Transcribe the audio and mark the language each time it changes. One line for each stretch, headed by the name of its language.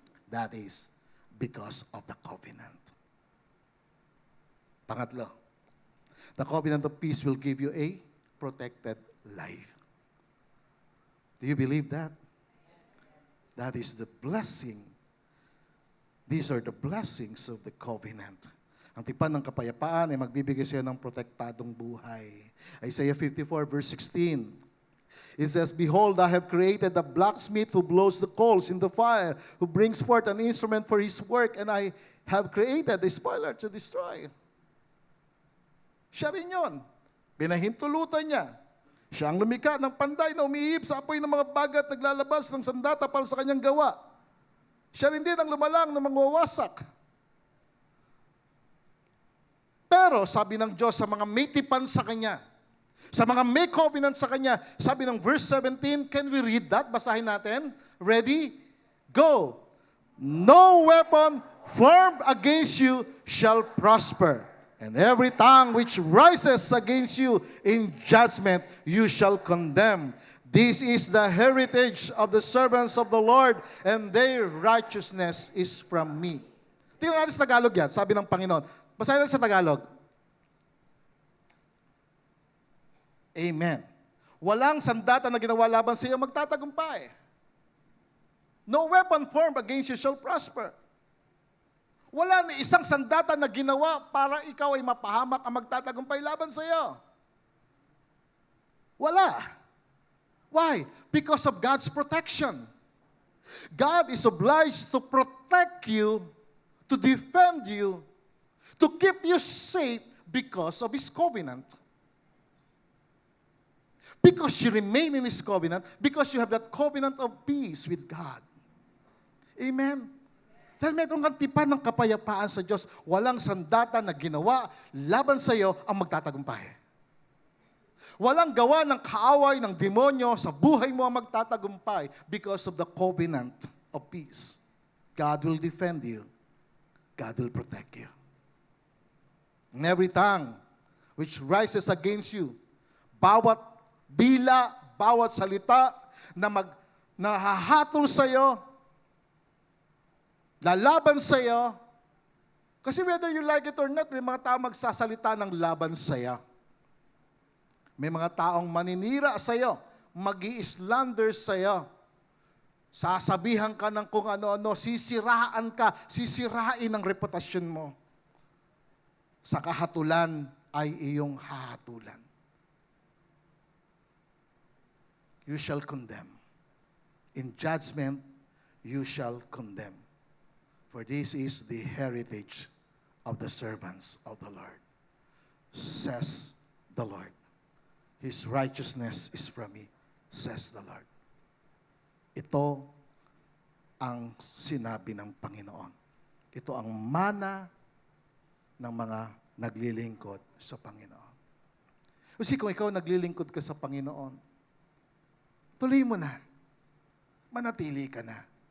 English: That is because of the covenant. Pangatlo, the covenant of peace will give you a protected life. Do you believe that? That is the blessing. These are the blessings of the covenant.
Filipino: Ang tipan ng kapayapaan ay magbibigay sa'yo ng protektadong buhay.
English: Isaiah 54 verse 16. It says, "Behold, I have created a blacksmith who blows the coals in the fire, who brings forth an instrument for his work, and I have created a spoiler to destroy."
Filipino: Siya rin yun. Pinahintulutan niya. Siya ang lumikha ng panday na umiihip sa apoy ng mga bagat, naglalabas ng sandata para sa kanyang gawa. Siya rin din ang lumalang na mangwawasak. Pero sabi ng Diyos sa mga may tipan sa Kanya, sa mga may covenant sa Kanya, sabi ng verse 17,
English: can we read that?
Filipino: Basahin natin. Ready? Go!
English: "No weapon formed against you shall prosper, and every tongue which rises against you in judgment you shall condemn. This is the heritage of the servants of the Lord, and their righteousness is from me."
Filipino: Tingnan natin sa Tagalog yan, sabi ng Panginoon. Basahin natin sa Tagalog. Amen. Walang sandata na ginawa laban sa iyo magtatagumpay.
English: No weapon formed against you shall prosper.
Filipino: Wala na isang sandata na ginawa para ikaw ay mapahamak ang magtatagumpay laban sa iyo.
English: Wala. Why? Because of God's protection. God is obliged to protect you, to defend you, to keep you safe because of His covenant. Because you remain in His covenant, because you have that covenant of peace with God. Amen?
Filipino: Dahil mayroong kang tipan ng kapayapaan sa Diyos, walang sandata na ginawa laban sa iyo ang magtatagumpay. Walang gawa ng kaaway ng demonyo sa buhay mo ang magtatagumpay
English: because of the covenant of peace. God will defend you. God will protect you. And every tongue which rises against you,
Filipino: bawat dila, bawat salita na nahahatol sa iyo, lalaban sa iyo, kasi
English: whether you like it or not,
Filipino: may mga tao magsasalita ng laban sa iyo. May mga taong maninira sa iyo, mag-i-slander sa iyo. Sasabihan ka ng kung ano-ano, sisiraan ka, sisirain ang reputasyon mo. Sa kahatulan ay iyong hahatulan.
English: You shall condemn. In judgment, you shall condemn. For this is the heritage of the servants of the Lord, says the Lord. His righteousness is from me, says the Lord.
Filipino: Ito ang sinabi ng Panginoon. Ito ang mana ng mga naglilingkod sa Panginoon. Kasi kung ikaw naglilingkod ka sa Panginoon, tuloy mo na. Manatili ka na.